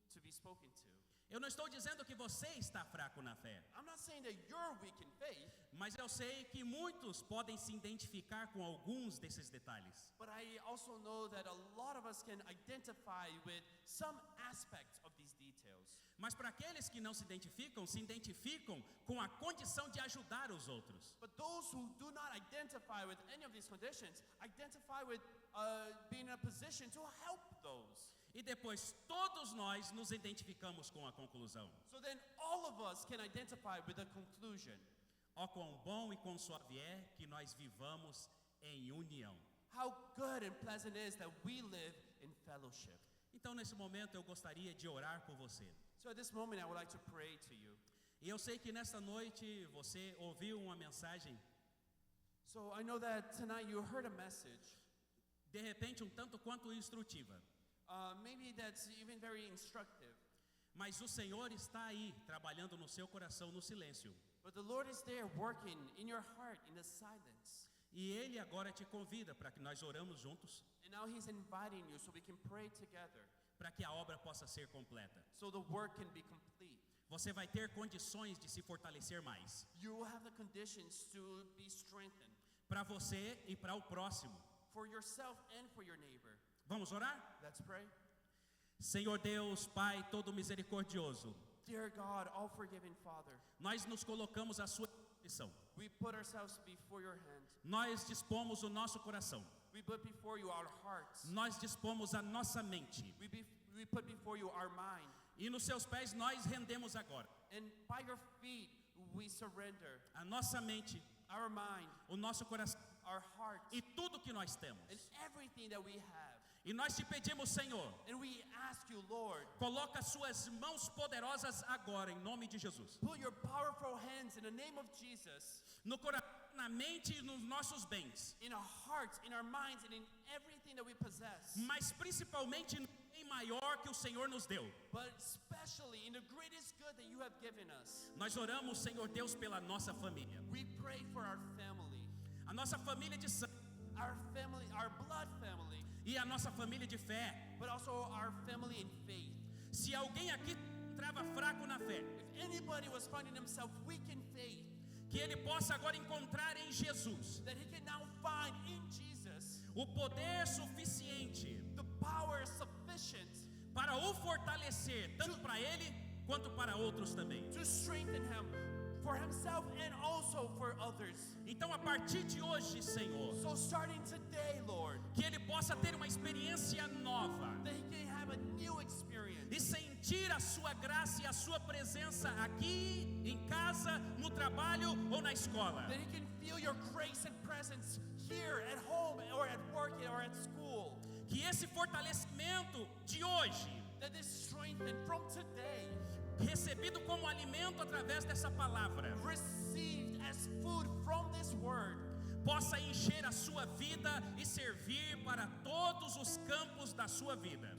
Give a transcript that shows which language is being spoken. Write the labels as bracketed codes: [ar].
[en] spoken to. [pt] Eu não estou dizendo que você está fraco na fé, [en] I'm not saying that you're weak in faith, [pt] mas eu sei que muitos podem se identificar com alguns desses detalhes. [en] but I also know that a lot of us can identify with some aspects of these details. [pt] Mas para aqueles que não se identificam com a condição de ajudar os outros. [en] But those who do not identify with any of these conditions identify with being in a position to help those. [pt] E depois todos nós nos identificamos com a conclusão. [en] So then all of us can identify with the conclusion. [pt] Ó quão bom e quão suave é que nós vivamos em união. [en] How good and pleasant it is that we live in fellowship. [pt] Então nesse momento eu gostaria de orar por você. [en] So at this moment I would like to pray to you. [pt] E eu sei que nesta noite você ouviu uma mensagem, [en] So I know that tonight you heard a message, [pt] de repente um tanto quanto instrutiva. [en] maybe that's even very instructive. [pt] Mas o Senhor está aí, trabalhando no seu coração no silêncio. [en] But the Lord is there working in your heart in the silence. [pt] E Ele agora te convida para que nós oramos juntos, [en] And now He's inviting you so we can pray together, [pt] para que a obra possa ser completa. [en] so the work can be complete. [pt] Você vai ter condições de se fortalecer mais, [en] You will have the conditions to be strengthened [pt] para você e para o próximo. [en] for yourself and for your neighbor. [pt] Vamos orar? [en] Let's pray. [pt] Senhor Deus, Pai todo misericordioso, [en] Dear God, all forgiving Father, [pt] nós nos colocamos à sua disposição. [en] we put ourselves before your hand. [pt] Nós dispomos o nosso coração. [en] We put before you our hearts. [pt] Nós dispomos a nossa mente. [en] We put before you our mind. [pt] E nos seus pés nós rendemos agora. [en] And by your feet we surrender [pt] A nossa mente, [en] our mind, [pt] o nosso coração [en] our hearts, [pt] e tudo que nós temos. [en] and everything that we have. [pt] E nós te pedimos, Senhor, [en] And we ask you, Lord, [pt] coloca suas mãos poderosas agora, em nome de Jesus. [en] put your powerful hands in the name of Jesus [pt] No coração, na mente e nos nossos bens. [en] in our hearts, in our minds, and in everything that we possess. [pt] Mas principalmente no bem maior que o Senhor nos deu. [en] But especially in the greatest good that you have given us. [pt] Nós oramos, Senhor Deus, pela nossa família. [en] We pray for our family, [pt] A nossa família de sangue [en] our family, our blood family, [pt] e a nossa família de fé. [en] but also our family in faith. [pt] Se alguém aqui entrava fraco na fé, [en] If anybody was finding himself weak in faith, [pt] que ele possa agora encontrar em Jesus [en] that he can now find in Jesus [pt] o poder suficiente [en] the power sufficient [pt] para o fortalecer, tanto para ele quanto para outros também. [en] to strengthen him for himself and also for others. [pt] Então, a partir de hoje, Senhor, [en] So starting today, Lord, [pt] que ele possa ter uma experiência nova [en] that he can have a new experience [pt] e sentir a sua graça e a sua presença aqui, em casa, no trabalho ou na escola. [en] that he can feel your grace and presence here at home or at work or at school. [pt] Que esse fortalecimento de hoje, [en] That is strengthened from today, [pt] recebido como alimento através dessa palavra, [en] received as food from this word, [pt] possa encher a sua vida e servir para todos os campos da sua vida.